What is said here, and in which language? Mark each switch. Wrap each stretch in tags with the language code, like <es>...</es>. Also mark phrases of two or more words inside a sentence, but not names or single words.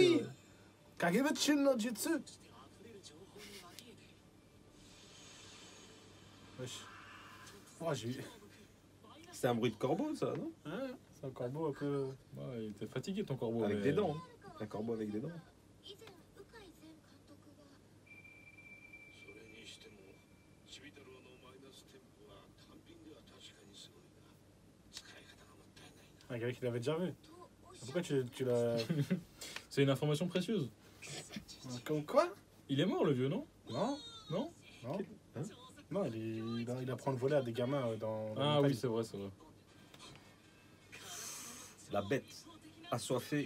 <fr>oui. Kagebuchi no Jutsu. Wesh. Oh, j'ai eu... C'est un bruit de corbeau, ça, non? Hein, c'est un corbeau un peu... Ouais, il était fatigué ton corbeau. Avec mais- des dents. Hein. Un corbeau avec des dents.</fr> <ja>以前鵜飼前監督がそれにしてもチビ太郎のマイナステンポは単品では確かにすごいが使い方がもったいないな。</ja> <fr>Un gars qui l'avait déjà vu.</fr> <ja>とおっしゃ</ja> <fr>Pourquoi tu l'as... C'est une information précieuse. Comme quoi? Il est mort le vieux, non? Non. Non? Non. Hein? Non, il apprend le voler à des gamins dans Ah la oui, montagne. c'est vrai, c'est vrai. La bête assoiffée</fr>